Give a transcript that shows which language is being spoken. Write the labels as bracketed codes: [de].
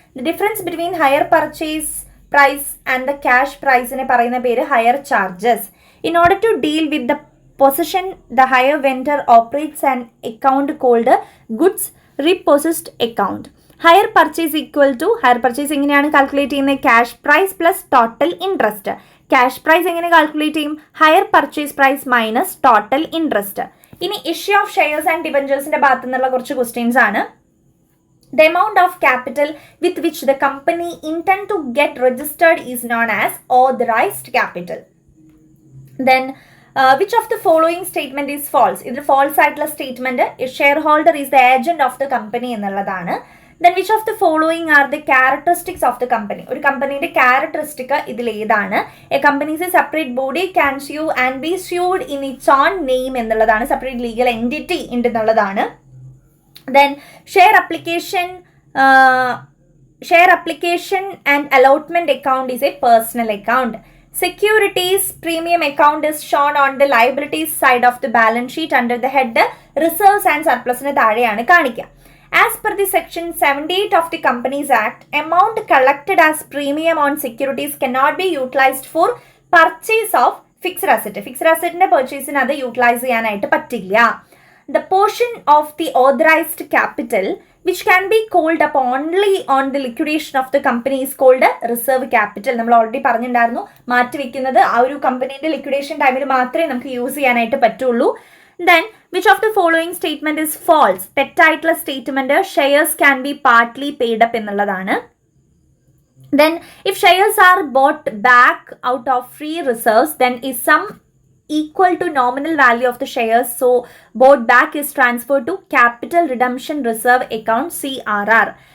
[en] The difference between hire purchase price and the cash price [ml] നെ പറയുന്ന പേര് [en] hire charges. In order to deal with the possession, the hire vendor operates an account called goods repossessed account. Hire purchase equal to hire purchase [ml] എങ്ങനെയാണ് calculate ചെയ്യുന്നത്? [en] Cash price plus total interest. Cash price [ml] എങ്ങനെ calculate ചെയ്യും? [en] Hire purchase price minus total interest. [ml] ഇനി issue of shares and ഡിബഞ്ചേഴ്സിന്റെ ഭാഗത്തു നിന്നുള്ള കുറച്ച് questions ആണ്. [en] The amount of capital with which the company intend to get registered is known as authorized capital. Then which of the following statement is false? [ml] ഇത് false ആയിട്ടുള്ള statement [en] shareholder is the agent of the company [ml] എന്നുള്ളതാണ്. [en] Then which of the following are the characteristics of the company? [ml] ഒരു കമ്പനിയുടെ characteristic ഇതിൽ ഏതാണ്? [en] A company is a separate body can sue and be sued in its own name [ml] എന്നുള്ളതാണ്. Separate legal entity ഉണ്ട് എന്നുള്ളതാണ്. [en] Then share application and allotment account is a personal account. Securities premium account is shown on the liabilities side of the balance sheet under the head reserves and surplus [ml] ന് താഴെയാണ് കാണിക്കുക. [en] As per the section 78 of the Companies Act, amount collected as premium on securities cannot be utilized for purchase of fixed asset. [ml] Fixed asset ന്റെ purchase-ന് അത് utilize ചെയ്യാനായിട്ട് പറ്റില്ല. [en] The portion of the authorized capital which can be called up only on the liquidation of the company is called reserve capital. [ml] നമ്മൾ already പറഞ്ഞിട്ടുണ്ടായിരുന്നു, മാറ്റി വെക്കുന്നത് ആ ഒരു കമ്പനീൻ്റെ ലിക്വിഡേഷൻ ടൈമിൽ മാത്രമേ നമുക്ക് യൂസ് ചെയ്യാനായിട്ട് പറ്റുള്ളൂ. [en] Then, which of the following statement is false? [ml] തെറ്റായിട്ടുള്ള statement [en] shares can be partly paid up [ml] എന്നുള്ളതാണ്. [en] Then, if shares are bought back out of free reserves, then is sum equal to nominal value of the shares, so bought back is transferred to capital redemption reserve account CRR.